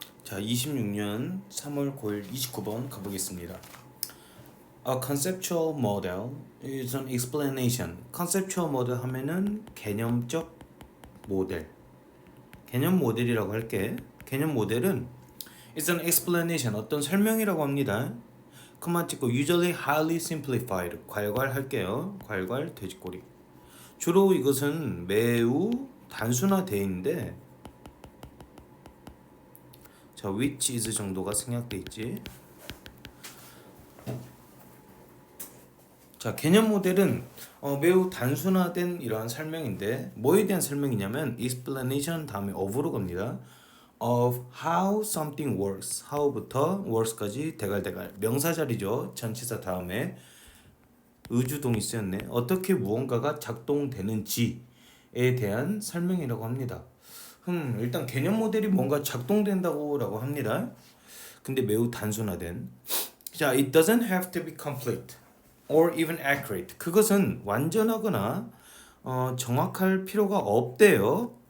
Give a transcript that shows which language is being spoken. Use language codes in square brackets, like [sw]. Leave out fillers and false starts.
[ko] 자, 26년 3월 9일 29번 가보겠습니다. [en] A conceptual model is an explanation. conceptual model [ko] 하면은 개념적 모델. 개념 모델이라고 할게. 개념 모델은 [en] is an explanation, [ko] 어떤 설명이라고 합니다. 그만 찍고 [en] usually highly simplified. [ko] 괄괄 할게요. 괄괄 돼지꼬리. 주로 이것은 매우 단순화되어 있는데, 자, [en] which is [ko] 정도가 생략돼 있지. 자, 개념 모델은 매우 단순화된 이러한 설명인데, 뭐에 대한 설명이냐면 explanation 다음에 of로 갑니다. [en] of how something works. [ko] how부터 works까지 대갈대갈. 명사 자리죠. 전치사 다음에 의주동이 쓰였네. 어떻게 무언가가 작동되는지에 대한 설명이라고 합니다. 일단 개념 모델이 뭔가 작동된다고라고 합니다. 근데 매우 단순화된. [en] 자, it doesn't have to be complete or even accurate. [ko] 그것은 완전하거나 정확할 필요가 없대요.